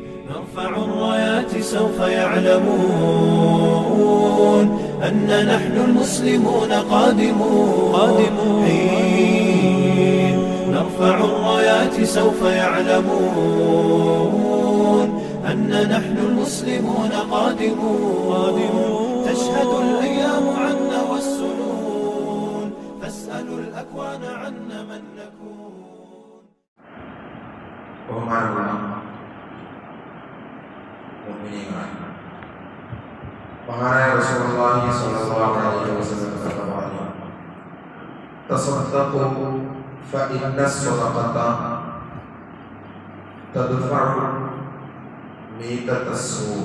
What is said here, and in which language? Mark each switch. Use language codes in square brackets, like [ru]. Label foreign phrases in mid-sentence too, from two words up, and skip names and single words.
[ar] نرفع الرايات سوف يعلمون أن نحن المسلمون قادمون حين نرفع الرايات سوف يعلمون أن نحن المسلمون قادمون تشهد الأيام عنا والسنون فاسألوا الأكوان عنا من نكون. [ml] മഹാനായ [ar] رسول الله صلى الله عليه وسلم [ml] പറഞ്ഞു, [ar] تصدقوا فإن الصدقة تدفع ميتة السوء.